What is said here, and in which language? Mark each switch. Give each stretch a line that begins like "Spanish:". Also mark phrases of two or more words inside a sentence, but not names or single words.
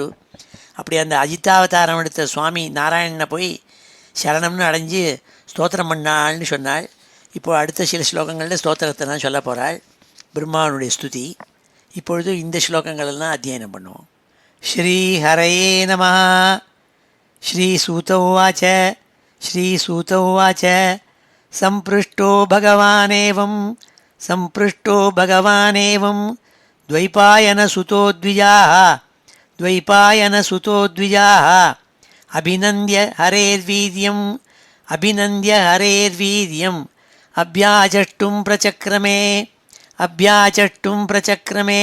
Tamil: அப்படி அந்த அஜிதாவதாரம் எடுத்த சுவாமி நாராயணனை போய் சரணம்னு அடைஞ்சு ஸ்தோத்திரம் பண்ணாள்னு சொன்னாள். இப்போது அடுத்த சில ஸ்லோகங்களில் ஸ்தோத்திரத்தை தான் சொல்ல போகிறாள், பிரம்மாவனுடைய ஸ்துதி. இப்பொழுது இந்த ஸ்லோகங்களெல்லாம் அத்தியனம் பண்ணுவோம்.
Sanskrit: श्रीहरये नमः. श्रीसूत उवाच. श्रीसूत उवाच सम्पृष्टो भगवानेवं द्वैपायनसुतो द्विजाः अभिनन्द्य हरेर्वीर्यम् अभ्याचष्टुं प्रचक्रमे.